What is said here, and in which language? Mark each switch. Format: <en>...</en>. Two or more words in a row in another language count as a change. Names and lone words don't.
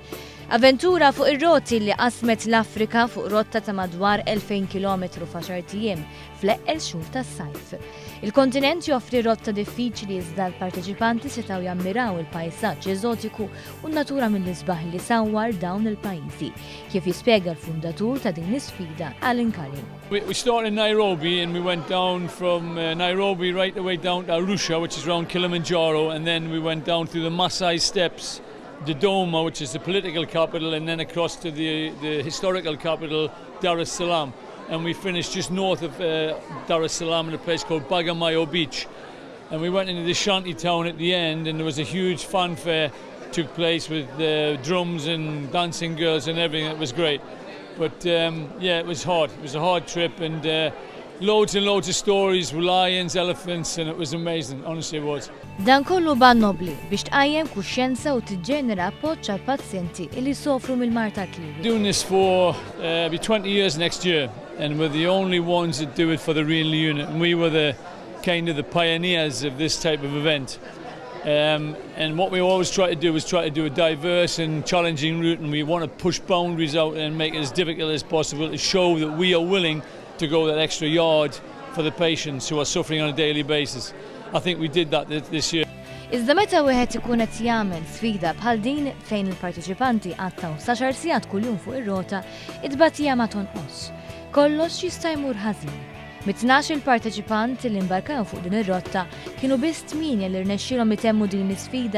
<mt>Avventura fuq ir-roti li qasmet l-Afrika fuq rotta ta' madwar 2000 km f'għaxar ijiem fl-eqqel xhur tas-sajf. Il-kontinent joffri rotta diffiċli iżda l-parteċipanti setgħu jammiraw il-pajsaġġ eżotiku u n-natura mill-isbaħ li sawwar dawn il-pajjiżi, kif jispjega l-fundatur ta' din l-isfida Alan Curry.</mt> <en>We started in Nairobi and we went down from Nairobi right away down to Arusha, which is around Kilimanjaro, and then we went down through the Maasai Steppes, Dodoma, which is the political capital, and then across to the historical capital, Dar es Salaam. And we finished just north of Dar es Salaam in a place called Bagamoyo Beach. And we went into the shanty town at the end, and there was a huge fanfare took place with drums and dancing girls and everything. It was great. But yeah, it was hard. It was a hard trip, and loads and loads of stories with lions, elephants, and it was amazing. Honestly, it was.</en> <mt>Dan kollu ban nobli biex tqajjem kuxjenza u tiġġenera appoġġ għal pazjenti li sofru mill-mar tal-klieb.</mt> <en>Doing this for be 20 years next year, and we're the only ones that do it for the renal unit. And we were the kind of the pioneers of this type of event. And what we always try to do is try to do a diverse and challenging route, and we want to push boundaries out and make it as difficult as possible to show that we are willing to go that extra yard for the patients who are suffering on a daily basis. I think we did that this year.</en> <mt>Iżda meta wieħed ikun qed jagħmel sfida bħal din fejn il-partiċipanti għattaw sa xar sigħat kuljum fuq ir-rota, it-tbatija ma tonqos. Kollox jista' jmur ħażin. Mit-12 il-parteċipant li imbarkaw fuq din ir-rotta kienu biss 8 li rnexxielhom itemmu din l-isfida.</mt>